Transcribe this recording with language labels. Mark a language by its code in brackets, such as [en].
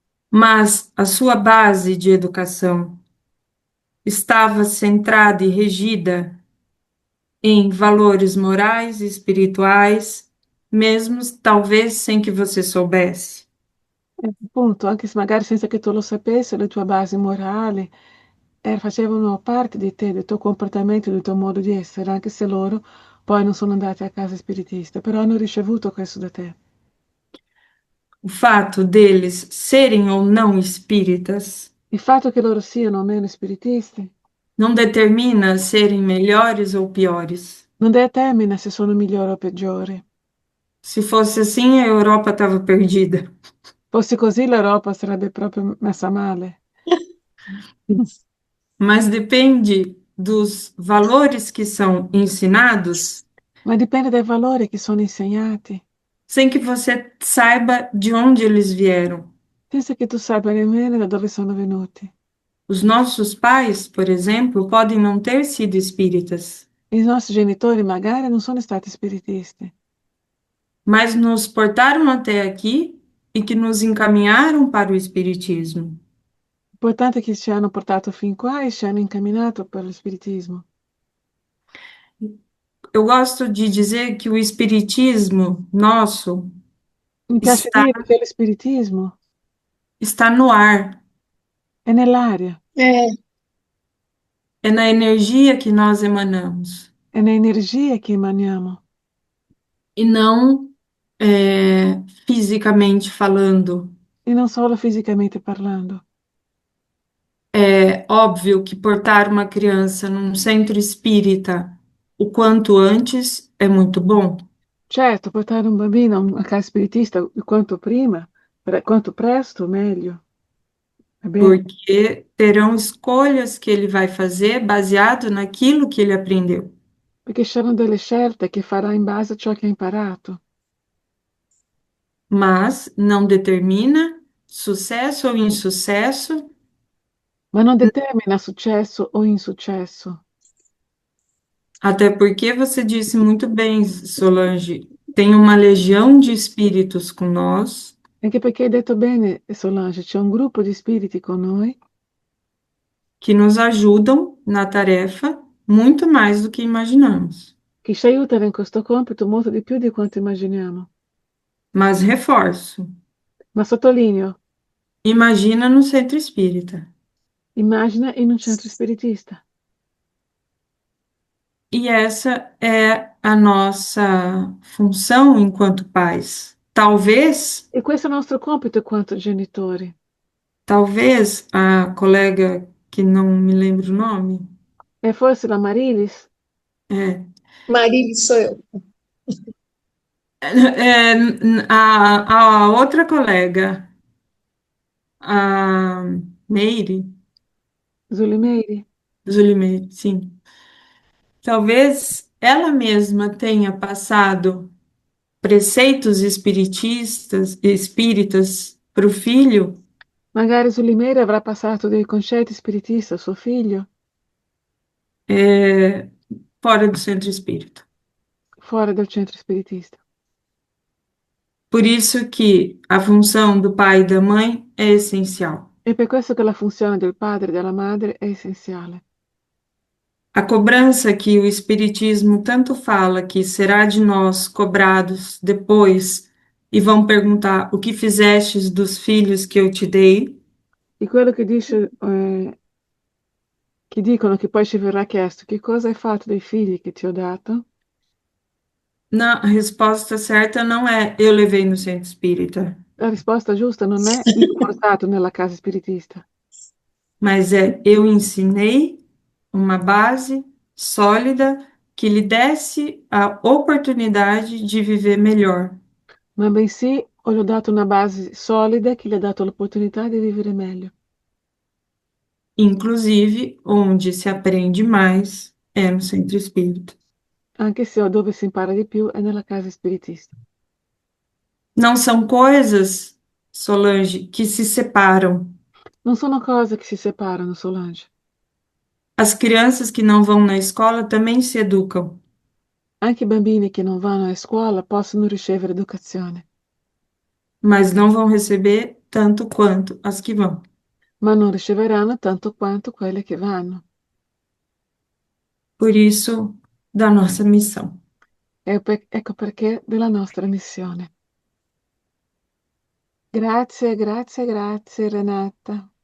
[pt] Mas a sua base de educação estava centrada e regida em valores morais e espirituais, mesmo talvez sem que você soubesse. [it] Appunto, anche se magari senza che tu lo sapessi, le tue basi morali facevano parte di te, del tuo comportamento, del tuo modo di essere, anche se loro poi non sono andati a casa spiritista, però hanno ricevuto questo da te. [pt] O fato deles serem ou não espíritas [it] Il fatto che loro siano o meno spiritisti [pt] não determina serem melhores ou piores. [it] non determina se sono migliori o peggiori. [pt] Se fosse assim, a Europa estava perdida. [it] Fosse così l'Europa sarebbe proprio messa male. [pt] Mas depende dos valores que são ensinados, [it] Ma dipende dai valori che sono insegnati. [pt] sem que você saiba de onde eles vieram. [it] senza che tu saiba nemmeno da dove sono venuti. [pt] Os nossos pais, por exemplo, podem não ter sido espíritas, [it] I nostri genitori magari non sono stati spiritisti, [pt] mas nos portaram até aqui e que nos encaminharam para o espiritismo. [it] l'importante è che ci hanno portato fin qua e ci hanno incamminato per lo spiritismo. [pt] Eu gosto de dizer que o espiritismo nosso [it] Mi piace [pt] está, [it] dire che lo spiritismo [pt] está no ar, [it] è nell'aria, [pt] É, é na energia que nós emanamos, [it] è nell'energia che emaniamo [pt] e não fisicamente falando. [it] e non solo fisicamente parlando. [pt] É óbvio que portar uma criança num centro espírita o quanto antes é muito bom, [it] Certo, portare un bambino a una casa spiritista quanto prima, quanto presto, meglio. Va bene? [pt] porque terão escolhas que ele vai fazer baseado naquilo que ele aprendeu. [it] Perché ci saranno delle scelte che farà in base a ciò che ha imparato, [pt] Mas não determina sucesso ou insucesso, [it] ma non determina successo o insuccesso. [pt] até porque você disse muito bem, Solange, tem uma legião de espíritos com nós [it] Anche perché hai detto bene, Solange, c'è un gruppo di spiriti con noi [pt] que nos ajudam na tarefa muito mais do que imaginamos. [it] che ci aiutano in questo compito molto di più di quanto immaginiamo. [pt] Mas reforço, [it] Ma sottolineo, [pt] imagina no centro espírita. [it] immagina in un centro spiritista. [pt] E essa é a nossa função enquanto pais. [it] E questo è il nostro compito quanto genitori. [pt] Talvez a colega que não me lembro o nome, [it] E forse la Marilis, [pt] é, Marília sou eu. a outra colega, a Meire, [it] Zulimeiri, [pt] Zulimeire, sim. Talvez ela mesma tenha passado preceitos espíritas para o filho, [it] magari Zulimeiri avrà passato dei concetti spiritista a suo figlio [pt] fora do centro espírita. [it] fuori dal centro spiritista. [pt] Por isso que a função do pai e da mãe é essencial. [it] È per questo che la funzione del padre e della madre è essenziale. [pt] A cobrança que o Espiritismo tanto fala que será de nós cobrados depois e vão perguntar o que fizestes dos filhos que eu te dei, [it] Di quello che dicono che poi ci verrà chiesto che cosa hai fatto dei figli che ti ho dato, [pt] a resposta certa não é eu levei no centro espírita, [it] la risposta giusta non è io ho portato nella casa spiritista, [pt] mas é eu ensinei uma base sólida que lhe desse a oportunidade de viver melhor, [it] ma bensì ho gli ho dato una base solida che gli ha dato l'opportunità di vivere meglio. [pt] inclusive onde se aprende mais é no centro espírita. [it] Anche se dove si impara di più è nella casa spiritista. [pt] Não são coisas, Solange, que se separam. [it] Non sono cose che si separano, Solange. [pt] As crianças que não vão na escola também se educam, [it] Anche i bambini che non vanno a scuola possono ricevere educazione, [pt] mas não vão receber tanto quanto as que vão. [it] ma non riceveranno tanto quanto quelle che vanno. [pt] Por isso, da nossa missão. [it] Ecco perché della nostra missione. Grazie, grazie, grazie Renata.